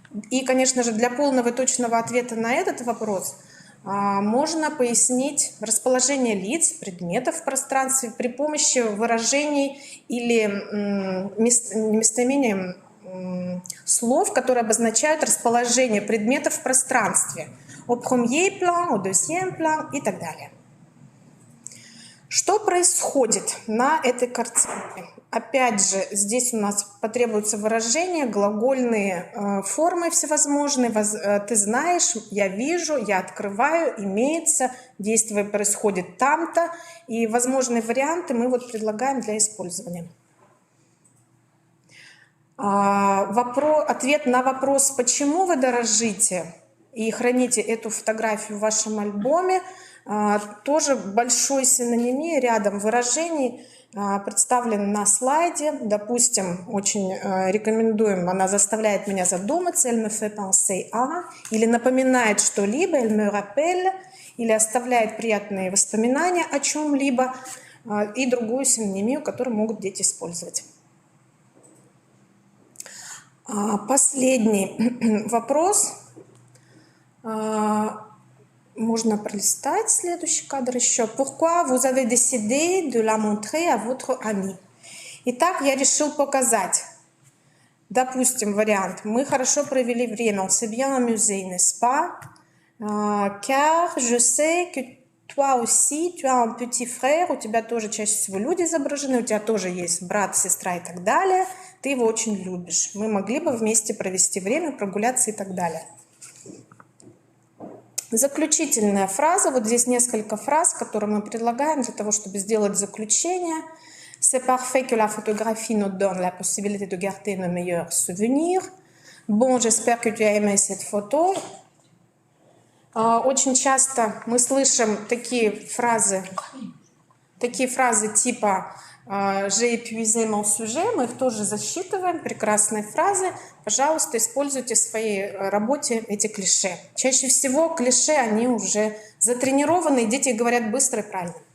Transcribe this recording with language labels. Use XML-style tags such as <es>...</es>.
<ru>И, конечно же, для полного и точного ответа на этот вопрос можно пояснить расположение лиц, предметов в пространстве при помощи выражений или местоимением слов, которые обозначают расположение предметов в пространстве.</ru> <fr>Au premier plan, au deuxième plan</fr> <ru>и так далее. Что происходит на этой картинке? Опять же, здесь у нас потребуются выражения, глагольные формы всевозможные. Ты знаешь, я вижу, я открываю, имеется, действие происходит там-то. И возможные варианты мы вот предлагаем для использования. Ответ на вопрос, почему вы дорожите и храните эту фотографию в вашем альбоме, тоже большой синонимии рядом выражений представлен на слайде. Допустим, очень рекомендуем, она заставляет меня задуматься,</ru> <fr>elle me fait penser à,</fr> <ru>или напоминает что-либо,</ru> <fr>elle me rappelle,</fr> <ru>или оставляет приятные воспоминания о чем-либо, и другую синонимию, которую могут дети использовать. Последний вопрос. Можно пролистать следующий кадр еще.</ru> <fr>Pourquoi vous avez décidé de la montrer à votre ami?</fr> <ru>Итак, я решил показать. Допустим, вариант. Мы хорошо провели время.</ru> <fr>On s'est bien amusé, n'est-ce pas? Car je sais que toi aussi, tu as un petit frère.</fr> <ru>У тебя тоже чаще всего люди изображены. У тебя тоже есть брат, сестра и так далее. Ты его очень любишь. Мы могли бы вместе провести время, прогуляться и так далее. Заключительная фраза. Вот здесь несколько фраз, которые мы предлагаем для того, чтобы сделать заключение.</ru> <fr>C'est parfait que la photographie nous donne la possibilité de garder nos meilleurs souvenirs. Bon, j'espère que tu as aimé cette photo.</fr> <ru>Очень часто мы слышим такие фразы типа</ru> <fr>«j'ai épuisé mon sujet»,</fr> <ru>мы их тоже засчитываем, прекрасные фразы. Пожалуйста, используйте в своей работе эти клише. Чаще всего клише, они уже затренированы, и дети говорят быстро и правильно.</ru>